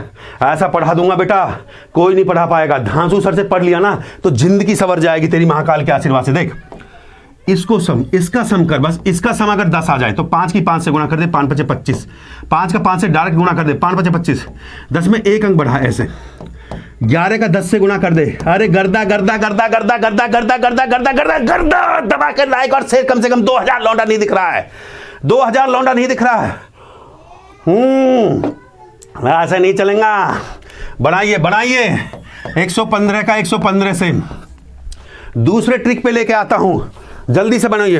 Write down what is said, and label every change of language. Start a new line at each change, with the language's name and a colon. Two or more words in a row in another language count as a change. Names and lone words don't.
Hindi: ऐसा पढ़ा दूंगा बेटा, कोई नहीं पढ़ा पाएगा। धांसू सर से पढ़ लिया ना तो जिंदगी सवर जाएगी तेरी महाकाल के आशीर्वाद से। देख, इसको सम, इसका सम कर, बस इसका सम अगर 10 आ जाए तो 5 की 5 से गुणा कर दे, 5 5 25। 5 का 5 से डायरेक्ट गुणा कर दे, 5 5 25। 10 में 1 अंक बढ़ा ऐसे। 11 का 10 से गुणा कर दे। अरे गर्दा गर्दा गर्दा गर्दा गर्दा गर्दा गर्दा गर्दा गर्दा गर्दा दबा के लाइक और शेयर। कम से कम 2000 लौंडा नहीं दिख रहा है, 2000 लौंडा नहीं दिख रहा है। ऐसे नहीं चलेगा, बढ़ाइए बढ़ाइए। 115 का 115 से दूसरे ट्रिक पे लेके आता हूं, जल्दी से बनाइए।